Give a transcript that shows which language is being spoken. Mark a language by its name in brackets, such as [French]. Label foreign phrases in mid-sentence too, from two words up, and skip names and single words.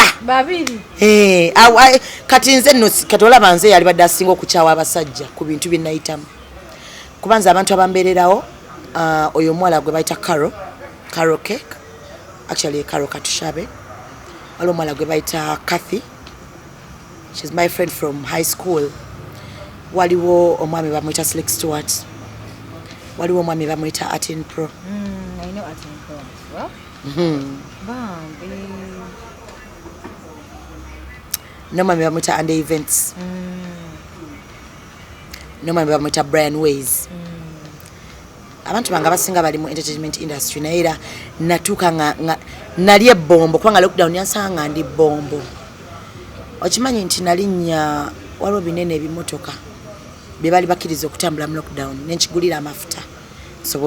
[Ganda] babiri kati nze nno katolaba nze yali badde asinga okukyawa abasajja ku bintu bye nayitamu kubanza abantu abambeererawo oyo omuwala gwe bayita Carol Cake actually Carol Katushabe waliwo omuwala gwe bayita Kathy, [English] she's my friend from high school. [Ganda] Waliwo omwami bamuyita Slick Stewart, waliwo omwami bamuyita Atin Pro. [English] I know Atin Pro as well. [Ganda] No mami bamwita Under Events. No mami bamwita Brian Ways. Abantu banga basinga bali mu [English] entertainment industry [Ganda] na era natuka nga nali ebombo kubanga lockdown yansanga ndi bombo. Okimanyi nti nalinnya waliwo binene ebimotoka bye bali bakkiriza okutambula mu lockdown nenkigulira amafuta sobola